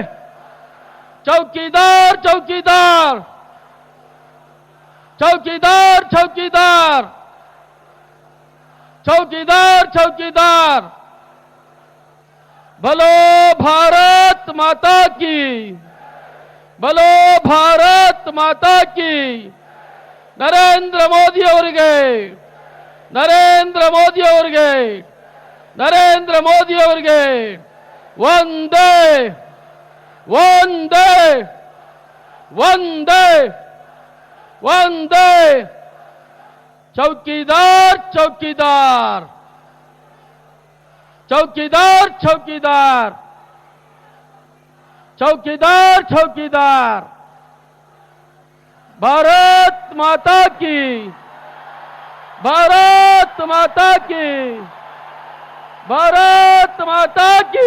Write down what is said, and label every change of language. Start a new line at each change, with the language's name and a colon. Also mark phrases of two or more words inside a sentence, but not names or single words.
Hindi: चौकीदार चौकीदार चौकीदार चौकीदार चौकीदार चौकीदार बोलो भारत माता की, बोलो भारत माता की।
Kannada: ನರೇಂದ್ರ ಮೋದಿ ಅವರಿಗೆ, ನರೇಂದ್ರ ಮೋದಿ ಅವರಿಗೆ, ನರೇಂದ್ರ ಮೋದಿ ಅವರಿಗೆ ವಂದೇ ವಂದೇ ವಂದೇ ವಂದೇ।
Hindi: चौकीदार चौकीदार चौकीदार चौकीदार चौकीदार चौकीदार। भारत माता की, भारत माता की, भारत माता की।